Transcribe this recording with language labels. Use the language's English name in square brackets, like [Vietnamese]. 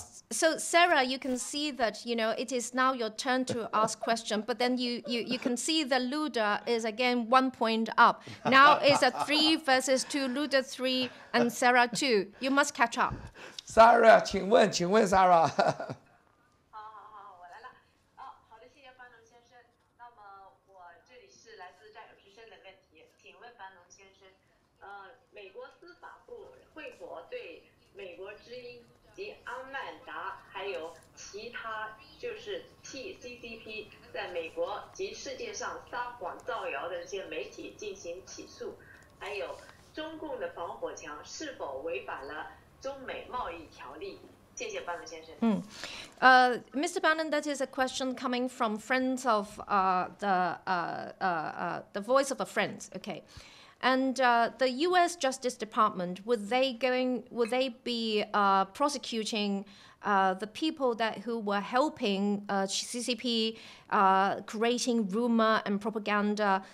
[English] So Sarah, you can see that, you know, it is now your turn to ask question, but then you can see that Luda is again 1 point up. Now it's a 3 versus 2, Luda 3 and Sarah 2. You must catch up. [Chinese] Sarah，请问 Sarah。好，我来了。好的，谢谢班农先生。那么我这里是来自战友之声的问题，请问班农先生，美国司法部会否对美国之音及安曼达还有其他就是替 CCP 在美国及世界上撒谎造谣的这些媒体进行起诉？还有中共的防火墙是否违反了中美贸易条例？谢谢班农先生。 [English] Mr. Bannon, that is a question coming from friends of the Voice of a Friend. Okay. And the U.S. Justice Department, would they be prosecuting the people who were helping CCP creating rumor and propaganda?